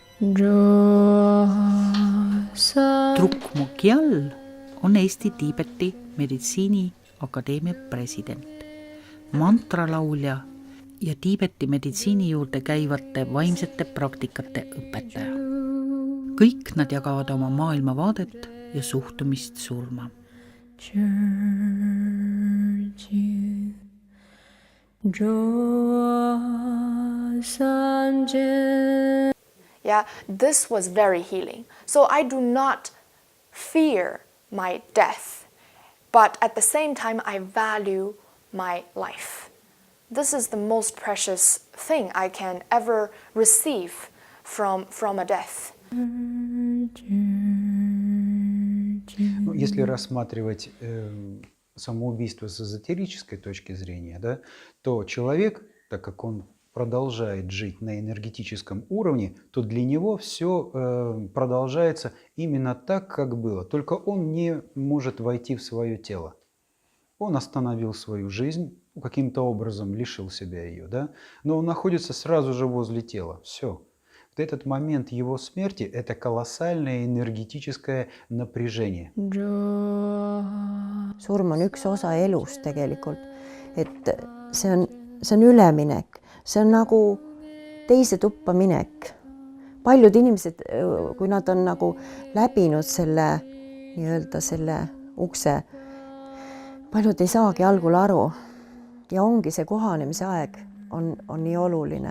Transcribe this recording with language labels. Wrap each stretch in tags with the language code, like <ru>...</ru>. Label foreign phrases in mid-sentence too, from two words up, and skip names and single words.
<et>Druk Mokyal on Eesti Tiibeti meditsiiniakadeemia president, mantralaulja ja Tiibeti meditsiini juurde käivate vaimsete praktikate õpetaja. Kõik nad jagavad oma maailmavaadet ja suhtumist surma.</et> <en>Yeah, this was very healing. So I do not fear my death, but at the same time I value my life. This is the most precious thing I can ever receive from a death.</en> <ru>Если рассматривать самоубийство с эзотерической точки зрения, да, то человек, так как он продолжает жить на энергетическом уровне, то для него все продолжается именно так, как было. Только он не может войти в свое тело. Он остановил свою жизнь, каким-то образом лишил себя ее, да, но он находится сразу же возле тела. Все. Вот этот момент его смерти – это колоссальное энергетическое напряжение.</ru> <et>Surm on üks osa elust tegelikult, et see on üleminek, see on nagu teise tuppa minek. Paljud inimesed, kui nad on nagu läbinud selle ukse, paljud ei saagi algul aru ja ongi see kohanemise aeg on nii oluline.</et>